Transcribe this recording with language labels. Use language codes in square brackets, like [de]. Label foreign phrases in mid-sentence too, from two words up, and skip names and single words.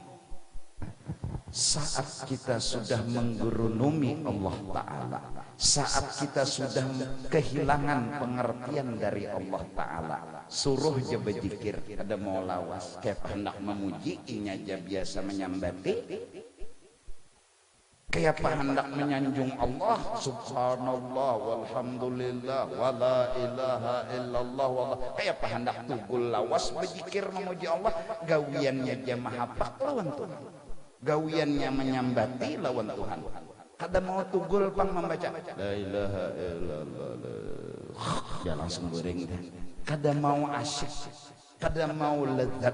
[bjn] Saat kita sudah menggerunumi Allah Ta'ala, saat kita sudah kehilangan pengertian dari Allah Ta'ala, suruh je berzikir. Ada mau lawas kayak hendak memuji, inya aja biasa menyambati. Kayak hendak menyanjung Allah, [ar] سبحان الله والحمد لله ولا إله إلا الله والله. [bjn] Kayak hendak tugul lawas berzikir memuji Allah, gawiannya aja mahapak lawan Tuhan, gawiannya menyambati lawan Tuhan. Kada mau tugul pang membaca [ar] لا إله إلا الله, [bjn] ya langsung goreng dah. Kada mau asyik, kada mau lezat.